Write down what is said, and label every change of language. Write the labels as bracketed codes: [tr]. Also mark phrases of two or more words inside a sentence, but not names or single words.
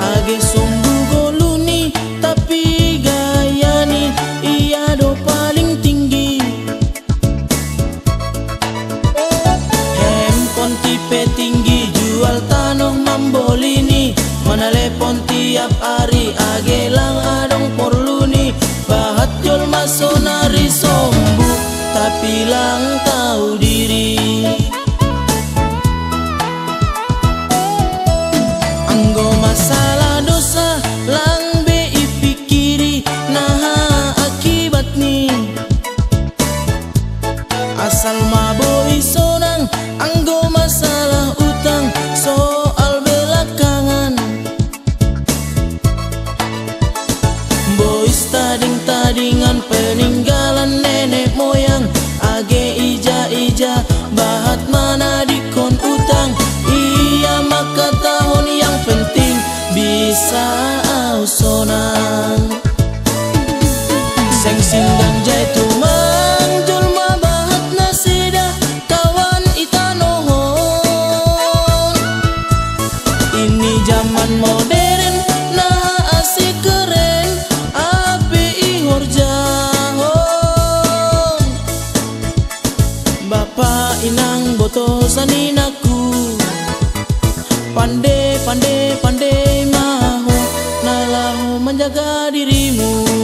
[bts] age sombu goluni tapi gaya ni iya do [id] paling tinggi. Handphone tipe tinggi jual tanah [bts] mambolini, mana lepon tiap hari age lang adong porluni. Bahat jol masonari sombu tapi lang [id] tahu diri. [bts] Anggo [id] masalah dosa [bts] lang be ipikiri, nah akibat ni asal maboi sonang. Anggo [id] masalah utang soal belakangan, [bts] boys tading-tadingan [id] peninggalan nenek moyang. [bts] Age ija-ija bahat mana dikon utang, iya maka tahun [id] yang penting bisa [bts] au sonang. Seng sindang jai tumang julma bahat nasida kawan itanohon. [id] Ini zaman modern nah asik keren [bts] ape ihor jahon. Bapak inang boto saninaku pandai maho nalahu [id] menjaga dirimu.